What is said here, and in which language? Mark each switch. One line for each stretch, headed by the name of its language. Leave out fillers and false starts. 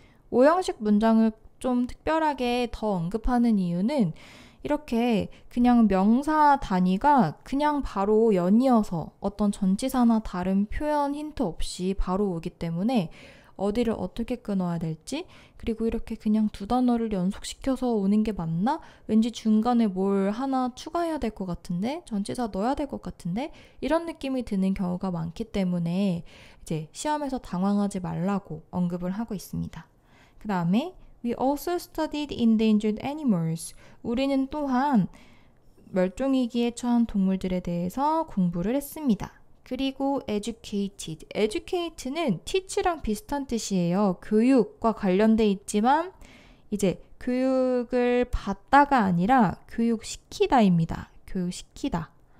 Korean: 5형식 문장을 좀 특별하게 더 언급하는 이유는 이렇게 그냥 명사 단위가 그냥 바로 연이어서 어떤 전치사나 다른 표현 힌트 없이 바로 오기 때문에 어디를 어떻게 끊어야 될지 그리고 이렇게 그냥 두 단어를 연속시켜서 오는 게 맞나? 왠지 중간에 뭘 하나 추가해야 될 것 같은데 전치사 넣어야 될 것 같은데 이런 느낌이 드는 경우가 많기 때문에 이제 시험에서 당황하지 말라고 언급을 하고 있습니다. 그 다음에
English: We also studied endangered animals.
Korean: 우리는 또한 멸종위기에 처한 동물들에 대해서 공부를 했습니다. 그리고 educated. educate는 teach랑 비슷한 뜻이에요. 교육과 관련돼 있지만 이제 교육을 받다가 아니라 교육시키다입니다. 교육시키다.